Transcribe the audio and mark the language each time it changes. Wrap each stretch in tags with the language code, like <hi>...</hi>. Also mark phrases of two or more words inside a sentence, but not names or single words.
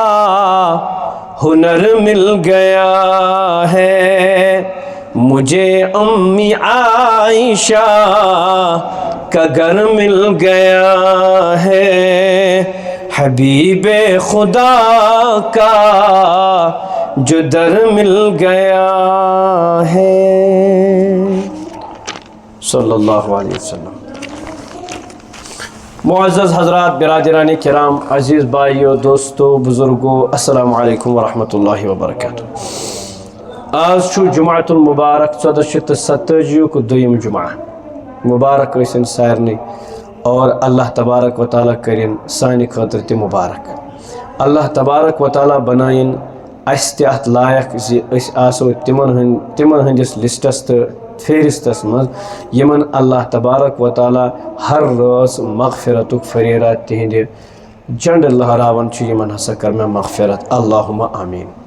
<ur>ہنر مل گیا ہے، مجھے امی عائشہ کا گھر مل گیا ہے، حبیب خدا کا جو در مل گیا ہے،</ur> <ar>صلی اللہ علیہ وسلم۔</ar> <ur>معزز حضرات، برادران کرام، عزیز بھائیو، دوستو، بزرگو،</ur> <ar>السلام علیکم ورحمۃ اللہ وبرکاتہ۔</ar> <ks>آج چھو جمعۃ المبارک 1447 کو دویم جمعہ، مبارک ٲسِن سارنٕے، اور اللہ تبارک و تعالیٰ کرن سانہِ خٲطرٕ تہِ مبارک۔ اللہ تبارک و تعالیٰ بنٲیِن اَسہِ تہِ اَتھ لایق زِ أسۍ آسو تِمن ہٕنٛدِس لسٹس تہٕ فہرستس منٛز یِمن اللہ تبارک و تعالیٰ ہر رٲژ مغفرتُک فریرات تِہنٛدِ جنڈٕ لہراوان چھُ، یِمن ہسا کر مےٚ مغفرت،</ks> <ar>اللہُمہ آمیٖن۔</ar>